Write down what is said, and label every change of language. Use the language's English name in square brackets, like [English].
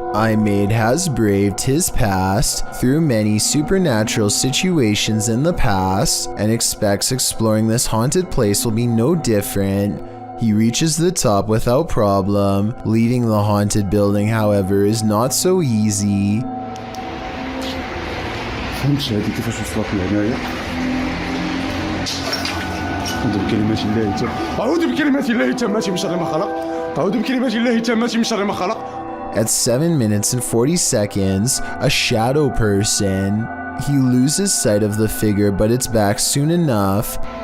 [English] iMade has braved his past through many supernatural situations in the past and expects exploring this haunted place will be no different. He reaches the top without problem. Leaving the haunted building, however, is not so easy. [Arabic] فهمتش هذه كيفاش وصلت لهنايا. أعوذ بكلمات الله أعوذ بكلمات الله التامات من شر ما خلق. أعوذ بكلمات الله التامات من شر ما خلق. [English] At 7 minutes and 40 seconds, a shadow person. He loses sight of the figure, but it's back soon enough.